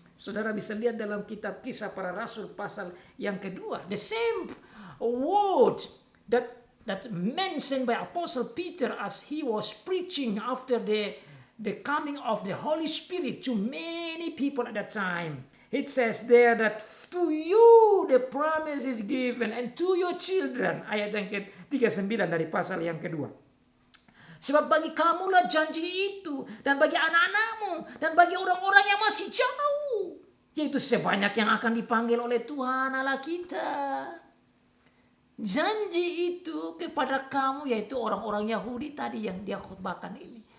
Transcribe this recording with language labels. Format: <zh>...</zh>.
<id>Saudara bisa lihat dalam kitab Kisah Para Rasul pasal yang kedua.</id> <en>The same word that mentioned by Apostle Peter as he was preaching after the coming of the Holy Spirit to many people at that time. It says there that to you the promise is given and to your children.</en> <id>Ayat yang ke-39 dari pasal yang kedua. Sebab bagi kamulah janji itu dan bagi anak-anakmu dan bagi orang-orang yang masih jauh. Yaitu sebanyak yang akan dipanggil oleh Tuhan Allah kita. Janji itu kepada kamu yaitu orang-orang Yahudi tadi yang dia khotbahkan ini.</id>